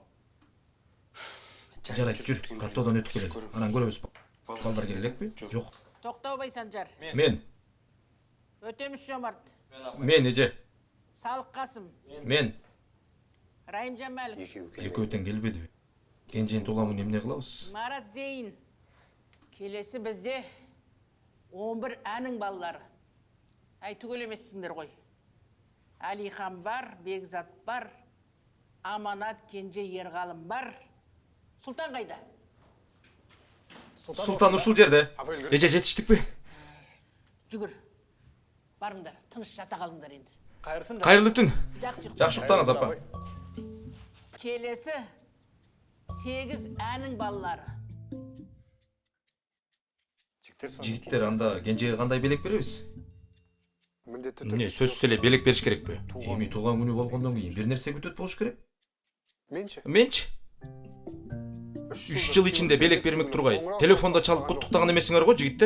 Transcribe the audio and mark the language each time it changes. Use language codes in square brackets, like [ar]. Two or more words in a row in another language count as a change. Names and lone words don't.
[ky] Жарайт, жүр, каттоодон өтүп келели. Анан көрөбүз. Балдар келе элекпи? Жок. Токтобой Санжар. Мен. Өтемиш Жомарт. Мен, эже. Салык Касым. Мен. Райымжан Малик. Экөө тең келбедиби? Кенженин туламын эмне кылабыз? Марат Зейин. [kk] Келесі бізде 11 әнің балалары. Ай, түгел емессіңдер ғой. Алихан бар, Бекзат бар, Аманат, Кенже, Ерғалым бар. Сұлтан қайда? [ky] Сұлтан ушул жерде. Эже, жетиштик бе? Жүгір. [kk] Барыңдар, тыныш жата қалыңдар енді. [ky] Кайырлуу түн. Жақсы уктаңыз, апа. [kk] Келесі 8 әнің балалары. [ky] Жигиттер анда Кенжеге кандай белек беребиз? эмне сөзсүз эле белек бериш керекпи? Эми туулган күнү болгондон кийин бир нерсе күтөт болуш керек. Менчи. Менчи 3 жыл ичинде белек бермек тургай телефондо чалып куттуктаган эмесиңер го жигиттер?